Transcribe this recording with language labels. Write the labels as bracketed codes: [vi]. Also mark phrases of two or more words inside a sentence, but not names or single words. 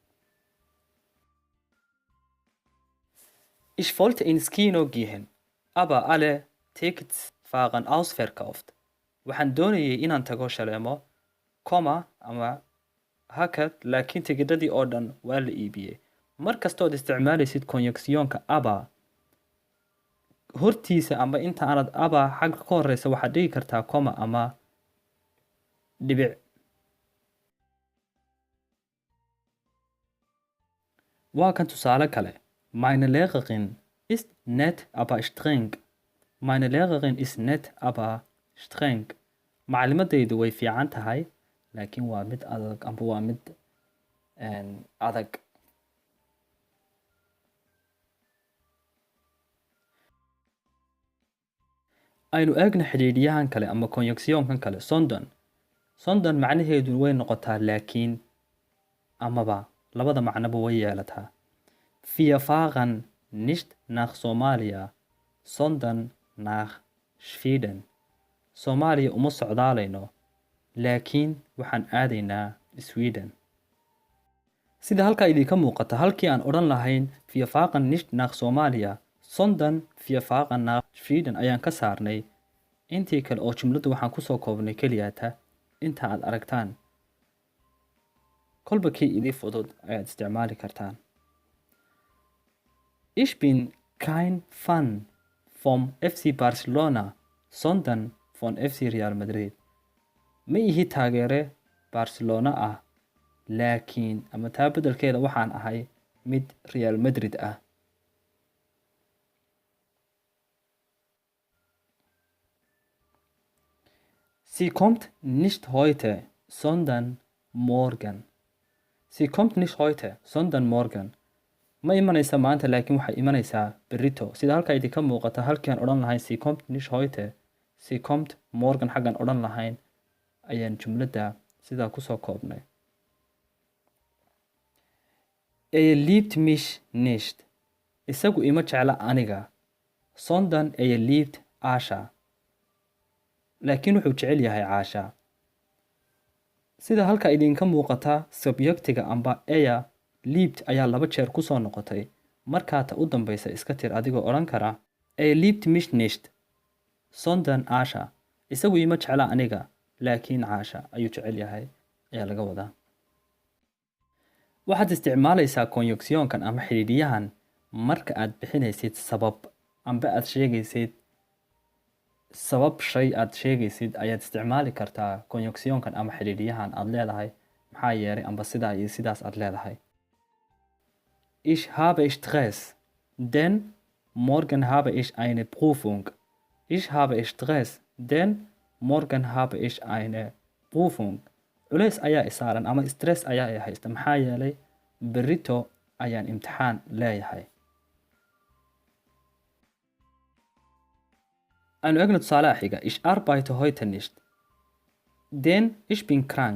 [de] Ich wollte ins Kino gehen, aber alle Tickets waren ausverkauft. [so] Waxaan doonayay inaan tago shaleemo, ama hakad laakiin tigidhadii oo dhan waa la iibiyey. Mar kastood isticmaalaysid konyaksiyonka aba hortiisa ama inta aanad aba xagga ka horeysa waxaad dhigi kartaa ama dhibic. Waa kan tusaale kale. [de] Meine Lehrerin ist nett, aber streng. Meine Lehrerin ist nett, aber streng. [so] Macalimadaydu way fiican tahay laakiin waa mid adag amba waa mid adag. Aynu eegna xidhiidhiyahan kale ama konyaksiyonkan kale sondon macnaheedu way noqotaa laakiin amaba labada macnoba way yeelataa. [de] Wir fahren nicht nach Somalia, sondern nach Schweden. [so] Soomaaliya uma socdaalayno laakiin waxaan aadaynaa Sweden. Sida halkaa idinka muuqata halkii aan odhan lahayn [de] wir fahren nicht nach Somalia, sondern wir fahren nach Schweden [so] ayaan ka saarnay. Intii kale oo jumladu waxaan kusoo koobnay keliyaata inta aad aragtaan. Kolba kii idin fudud ayaad isticmaali kartaan. [de] Ich bin kein Fan vom FC Barcelona, sondern von FC Real Madrid. [so] Ma ihi taageere Barcelona ah laakiin ama taa beddelkeeda waxaan ahay mid Real Madrid ah. [de] Sie kommt nicht heute, sondern morgen. Sie kommt nicht heute, sondern morgen. [so] Ma imanaysa maanta laakiin waxay imanaysaa berrito. Sida halkaa idinka muuqata halkii aan odhan lahayn [de] sie kommt nicht heute, sie kommt morgen [so] xaggan odhan lahayn ayaan jumladda sidaa kusoo koobnay. [de] Liebt mich nicht. [so] Isagu ima jecla aniga. [de] Sondern liebt Asha. [so] Laakiin wuxuu jecel yahay Caasha. Sida halkaa idinka muuqata subjectiga amba liebt ayaa 2 jeer kusoo noqotay. Markaa ta u dambaysa iska tir adigoo odhan kara [de] liebt mich nicht, sondern Asha. [so] Isagu ima jecla aniga laakiin Caasha ayuu jecel yahay ayaa laga wadaa. Waxaad isticmaalaysaa konyaksiyonkan ama xidhiidhiyahan marka aad bixinaysid sabab amba aad sheegaysid sabab shay aad sheegaysid ayaad isticmaali kartaa konyaksiyonkan ama xidhiidhiyahan aad leedahay maxaa yeelay amba sidaa iyo sidaas aad leedahay. [de] Ich habe Stress, denn morgen habe ich eine Prüfung. Ich habe Stress, denn morgen habe ich eine Prüfung. [so] Culays ayaa isaaran ama stress ayaa i haysta maxaa yeelay berrito ayaan imtixaan leeyahay. Aynu eegno tusaalaha xiga. [de] Ich arbeite heute nicht, denn ich bin krank.